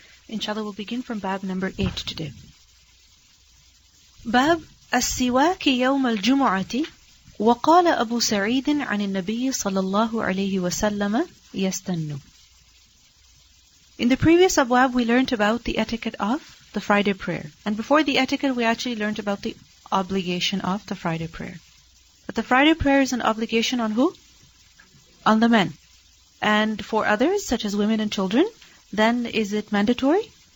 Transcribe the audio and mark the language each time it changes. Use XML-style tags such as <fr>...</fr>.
<en>Inshallah, we'll begin from bab number 8 today.</en> <ar>Bab السواك يوم الجمعة وقال أبو سعيد عن النبي صلى الله عليه وسلم يستن.</ar> <en>In the previous abwab, we learned about the etiquette of the Friday prayer. And before the etiquette, we actually learned about the obligation of the Friday prayer. But the Friday prayer is an obligation on who? On the men. And for others, such as women and children, then is it mandatory?</en>